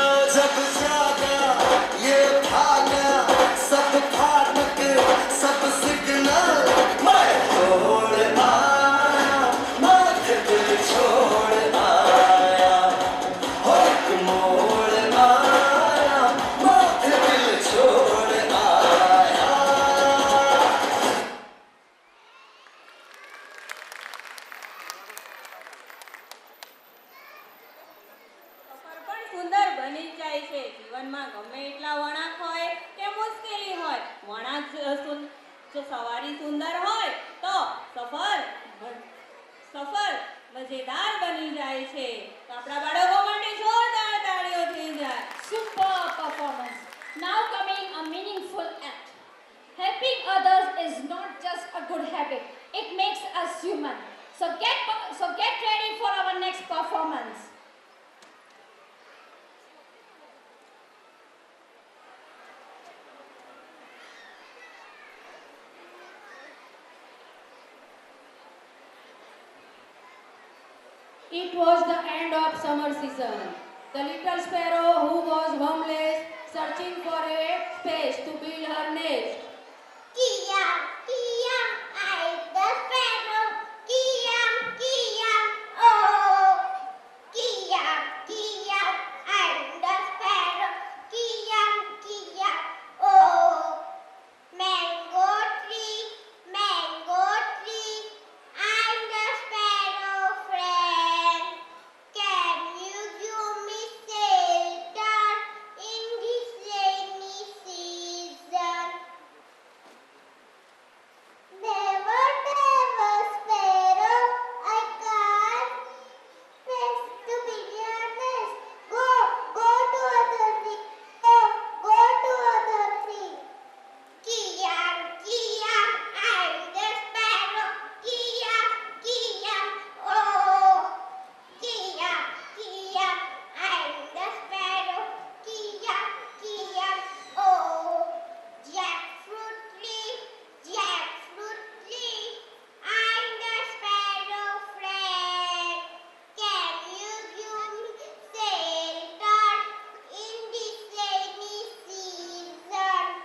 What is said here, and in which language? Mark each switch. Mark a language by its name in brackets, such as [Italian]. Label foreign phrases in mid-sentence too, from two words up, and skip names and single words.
[Hindi] जब जागा ये भागा सब फाटक सब सिग्नल, मैं तोड़ आया, मैं दिल छोड़ आया। हो एक मोड़ आया, मैं दिल छोड़ आया। [Gujarati] સફર પણ સુંદર બની જ જાય છે. જીવનમાં ગમે એટલા વળાંક હોય કે મુશ્કેલી હોય, વળાંક જો સવારી સુંદર હોય તો સફર મજેદાર બની જાય છે. તો આપણા બાળકો માટે જોરદાર તાળીઓ થઈ જાય. [English] Super performance. Now coming a meaningful act. Helping others is not just a good habit. It makes us human. So get ready for our next performance. It was the end of summer season. The little sparrow who was homeless, searching for a space to build her nest. Kia, Kia, I the sparrow. Kia, Kia, oh. Kia, Kia, I the sparrow. Kia, Kia, oh. Mango tree, I'm the sparrow friend. Can you give me shelter in this rainy season? Never, never, sparrow, I can't rest to be honest. Go to other tree. Go to other tree. Kia, Kia, I'm the sparrow. Kia, Kia, oh. Kia, Kia, I'm the sparrow. Kia, Kia, oh. Jackfruit tree, I'm the sparrow friend. Can you give me shelter in this rainy season?